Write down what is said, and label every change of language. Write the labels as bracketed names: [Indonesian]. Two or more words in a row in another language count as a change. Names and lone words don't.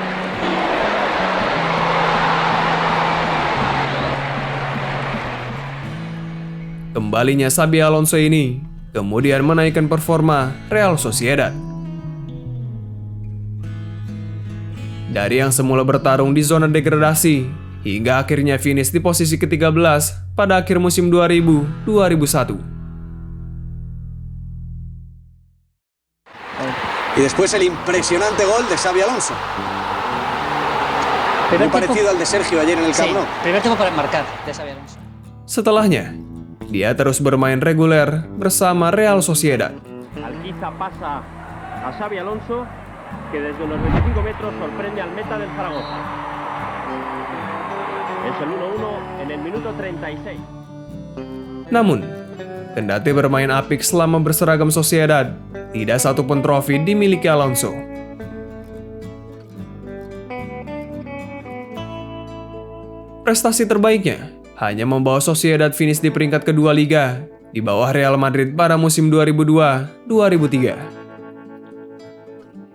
[Indonesian] Kembalinya Xabi Alonso ini kemudian menaikkan performa Real Sociedad. Dari yang semula bertarung di zona degradasi, hingga akhirnya finish di posisi ke-13 pada akhir musim 2000-2001. [Spanish] Y después el impresionante gol de Xabi Alonso. Muy parecido al de Sergio ayer en el Camp Nou. Primer tiempo para marcar de Xabi Alonso. [Indonesian] Setelahnya, dia terus bermain reguler bersama Real Sociedad. [Spanish] Alquiza pasa a Xabi Alonso, que desde unos 25 metros sorprende al meta del Zaragoza. Es el 1-1 en el minuto 36. [Indonesian] Namun, kendati bermain apik selama berseragam Sociedad, tidak satupun trofi dimiliki Alonso. Prestasi terbaiknya hanya membawa Sociedad finish di peringkat kedua Liga, di bawah Real Madrid pada musim 2002-2003.